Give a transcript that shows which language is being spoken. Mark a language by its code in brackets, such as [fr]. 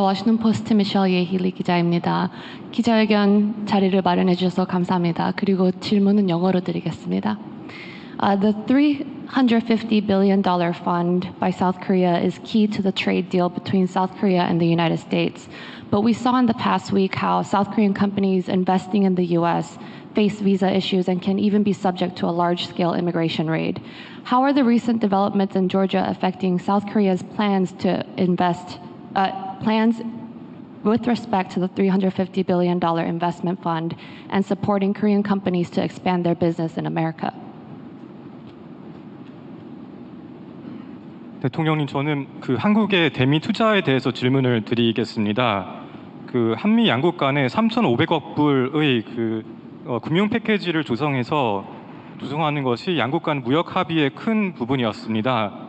[ko] 워싱턴 포스트 미셸 예힐리 기자입니다. 기자회견 자리를 마련해 주셔서 감사합니다. 그리고 질문은 영어로 드리겠습니다. [en] The $350 billion fund by South Korea is key to the trade deal between South Korea and the United States. But we saw in the past week how South Korean companies investing in the U.S. face visa issues and can even be subject to a large-scale immigration raid. How are the recent developments in Georgia affecting South Korea's plans to invest plans with respect to the $350 billion investment fund and supporting Korean companies to expand their business in America? [ko] 대통령님, 저는 한국의 대미 투자에 대해서 질문을 드리겠습니다. 한미 양국 간에 3,500억 불의 금융 패키지를 조성하는 것이 양국 간 무역 합의의 큰 부분이었습니다.